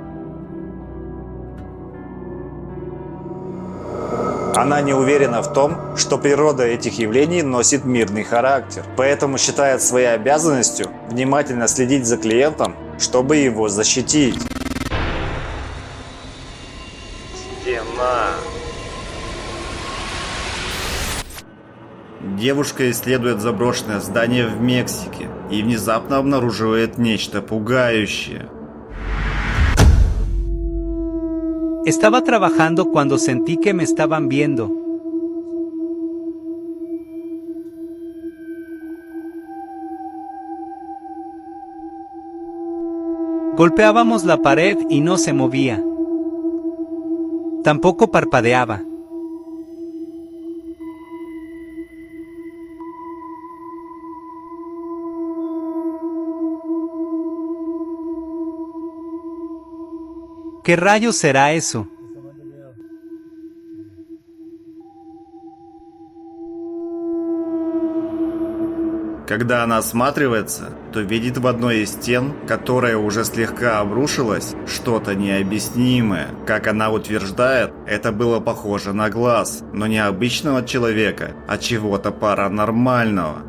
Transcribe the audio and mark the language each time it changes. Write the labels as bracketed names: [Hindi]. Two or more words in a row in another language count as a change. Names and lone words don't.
[Russian] Она не уверена в том, что природа этих явлений носит мирный характер, поэтому считает своей обязанностью внимательно следить за клиентом, чтобы его защитить. Стена. Девушка исследует заброшенное здание в Мексике и внезапно обнаруживает нечто пугающее. [Spanish] Estaba trabajando cuando sentí que me estaban viendo. Golpeábamos la pared y no se movía. Tampoco parpadeaba. ¿Qué rayos será eso? [Russian] Когда она осматривается, то видит в одной из стен, которая уже слегка обрушилась, что-то необъяснимое. Как она утверждает, это было похоже на глаз, но не обычного человека, а чего-то паранормального.